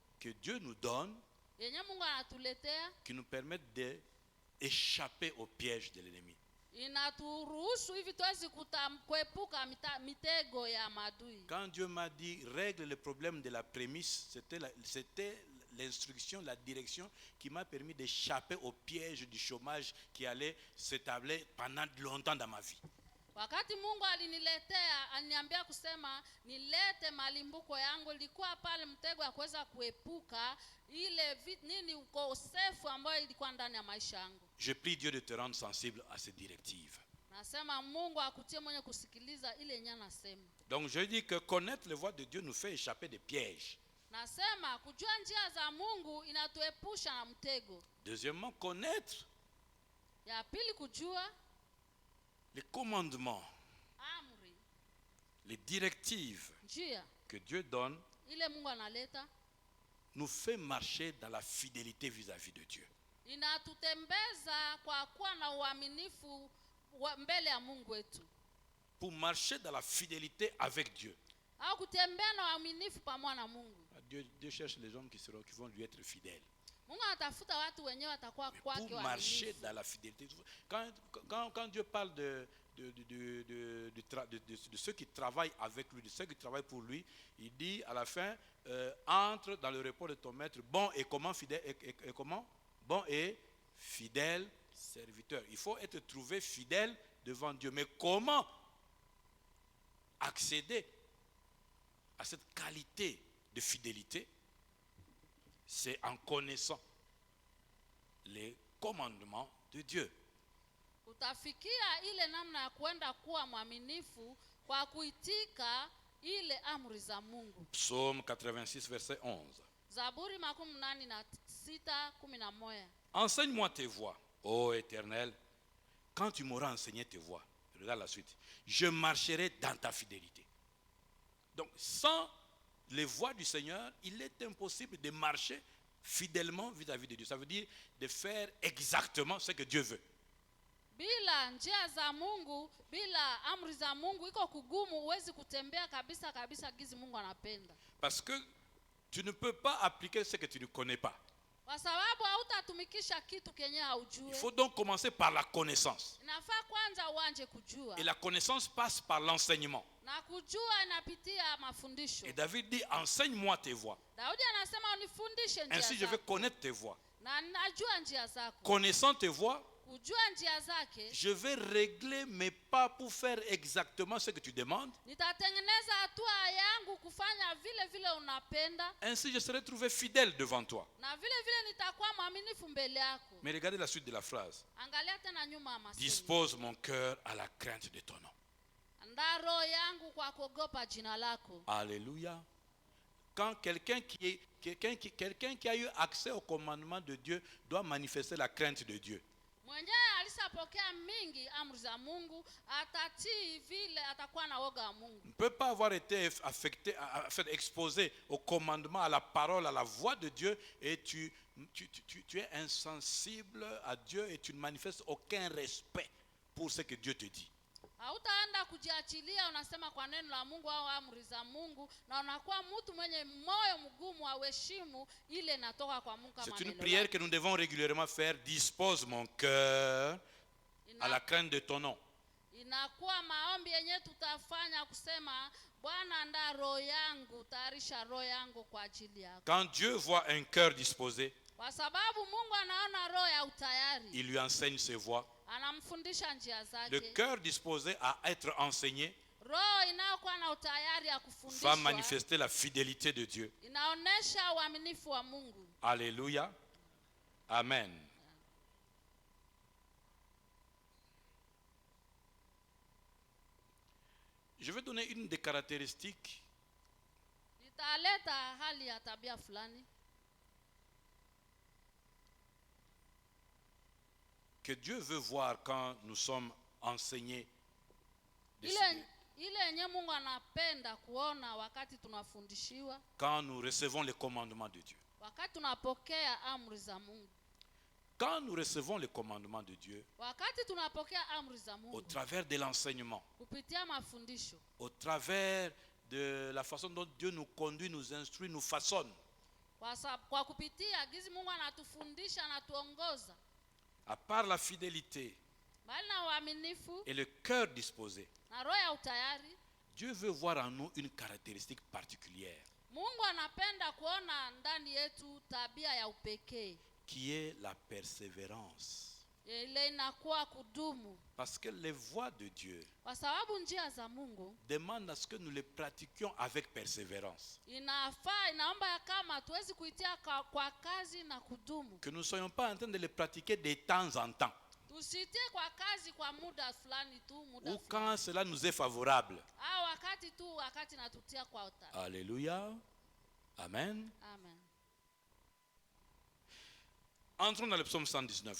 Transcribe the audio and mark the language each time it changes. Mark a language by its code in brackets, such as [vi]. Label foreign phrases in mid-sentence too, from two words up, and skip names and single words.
[fr] que Dieu nous donne [sw] yenye Mungu anatuletea, [fr] qui nous permettent d'échapper au piège de l'ennemi. [sw] inaturuhusu hivi tuwezi kuepuka mitego ya maadui. [fr] Quand Dieu m'a dit règle le problème de la prémisse, c'était l'instruction, la direction qui m'a permis d'échapper au piège du chômage qui allait s'établir pendant longtemps dans ma vie. [sw] Wakati Mungu aliniambia kusema nilete malimbuko yangu, ilikuwa pale mtego ya kuweza kuepuka ile nini ukosefu ambayo ilikuwa ndani ya maisha yangu. [fr] Je prie Dieu de te rendre sensible à ces directives. [sw] Nasema Mungu akutie mwenye kusikiliza ile yenye anasema. [fr] Donc je dis que connaître les voies de Dieu nous fait échapper des pièges. [sw] Nasema kujua njia za Mungu inatuepusha na mtego. [fr] Deuxièmement, connaître [sw] Ya pili kujua [fr] les commandements, [sw] amri, [fr] les directives [sw] njia [fr] que Dieu donne [sw] ile Mungu analeta [fr] nous fait marcher dans la fidélité vis-à-vis de Dieu. [sw] inatutembeza kwa kuwa na uaminifu mbele ya Mungu wetu. [fr] Pour marcher dans la fidélité avec Dieu. [sw] Au kutembea na uaminifu pamoja na Mungu. [fr] Dieu cherche les hommes qui vont lui être fidèles. [sw] Mungu anatafuta watu wenyewe watakuwa kwake [fr] Pour marcher [sw] waaminifu. [fr] dans la fidélité. Quand Dieu parle de ceux qui travaillent avec lui, de ceux qui travaillent pour lui, il dit à la fin, entre dans le repos de ton maître, bon et comment fidèle, et comment? Bon et fidèle serviteur. Il faut être trouvé fidèle devant Dieu. Mais comment accéder à cette qualité de fidélité? C'est en connaissant les commandements de Dieu. [sw] Utafikia ile namna ya kwenda kuwa mwaminifu kwa kuitika ile amri za Mungu. [fr] Psaume 86 verset 11. [sw] Zaburi 86:11. [fr] Enseigne-moi tes voies, ô Éternel, quand tu m'auras enseigné tes voies. Regarde la suite. Je marcherai dans ta fidélité. Donc sans les voies du Seigneur, il est impossible de marcher fidèlement vis-à-vis de Dieu. Ça veut dire de faire exactement ce que Dieu veut. [sw] Bila njia za Mungu, bila amri za Mungu iko kugumu, uwezi kutembea kabisa gizi Mungu anapenda. [fr] Parce que tu ne peux pas appliquer ce que tu ne connais pas. [sw] Kwa sababu hautatumikisha kitu kenye haujue. [fr] Il faut donc commencer par la connaissance. [sw] Inafaa kwanza uanze kujua. [fr] Et la connaissance passe par l'enseignement. [sw] Na kujua inapitia mafundisho. [fr] Et David dit, enseigne-moi tes voies. [sw] Daudi anasema unifundishe njia zako. [fr] Ainsi je vais connaître tes voies. [sw] Na najua njia zako. [fr] Connaissant tes voies, [sw] ujue njia zake, [fr] je vais régler mes pas pour faire exactement ce que tu demandes. [sw] nitatengeneza hatua yangu kufanya vile vile unapenda, [fr] Ainsi, je serai trouvé fidèle devant toi. [sw] na vile vile nitakuwa mwaminifu mbele yako. [fr] Mais regardez la suite de la phrase. [sw] Angalia tena nyuma ya masemi. [fr] Dispose mon cœur à la crainte de ton nom. [sw] Andaa roho yangu kwa kuogopa jina lako. [fr] Alléluia. Quand quelqu'un qui a eu accès au commandement de Dieu doit manifester la crainte de Dieu. [sw] Mwenyewe alisapokea mingi amri za Mungu, atatii vile atakuwa na woga wa Mungu. [fr] On ne peut pas avoir été affecté, exposé au commandement, à la parole, à la voix de Dieu, et tu es insensible à Dieu et tu ne manifestes aucun respect pour ce que Dieu te dit. [sw] Hautaenda kujiachilia unasema kwa neno la Mungu au amri za Mungu, na unakuwa mtu mwenye moyo mgumu wa heshimu ile inatoka kwa Mungu kama [fr] C'est une [sw] neno [fr] prière [sw] lake. [fr] que nous devons régulièrement faire. Dispose mon cœur à la crainte de ton nom. [sw] Inakuwa maombi yenyewe tutafanya kusema, Bwana andaa roho yangu, tayarisha roho yangu kwa ajili yako. [fr] Quand Dieu voit un cœur disposé, [sw] Kwa sababu Mungu anaona roho ya utayari, [fr] il lui enseigne ses voies. [sw] anamfundisha njia [fr] Le [sw] zake. [fr] cœur disposé à être enseigné [sw] Roho inayokuwa na utayari ya [fr] va [sw] kufundishwa [fr] manifester la fidélité de Dieu. [sw] inaonesha uaminifu wa Mungu. [fr] Alléluia. Amen. Je vais donner une des caractéristiques [sw] Nitaleta hali ya tabia fulani [fr] que Dieu veut voir quand nous sommes enseignés. [sw] ile yenye Mungu anapenda kuona wakati tunafundishiwa, [fr] Quand nous recevons les commandements de Dieu. [sw] wakati tunapokea amri za Mungu. [fr] Quand nous recevons les commandements de Dieu, [sw] Wakati tunapokea amri za [fr] au [sw] Mungu [fr] travers de l'enseignement, [sw] kupitia mafundisho, [fr] au travers de la façon dont Dieu nous conduit, nous instruit, nous façonne, [sw] kwa kupitia gizi Mungu anatufundisha, anatuongoza, [fr] à part la fidélité [sw] bali na uaminifu [fr] et le cœur disposé, [sw] na roho ya utayari, [fr] Dieu veut voir en nous une caractéristique particulière [sw] Mungu anapenda kuona ndani yetu tabia ya upekee, [fr] qui est la persévérance. [sw] ile inakuwa kudumu, [fr] Parce que les voies de Dieu [sw] kwa sababu njia za Mungu [fr] demandent à ce que nous les pratiquions avec persévérance. [sw] inaomba kama tuwezi kuitia kwa kazi na kudumu. [fr] Que nous ne soyons pas en train de les pratiquer de temps en temps [sw] Tusitie kwa kazi kwa muda fulani tu, muda [fr] ou [sw] fulani, [fr] quand cela nous est favorable. [sw] au wakati natutia kwa utayari. [fr] Alléluia. Amen. Amen. Entrons dans le psaume 119.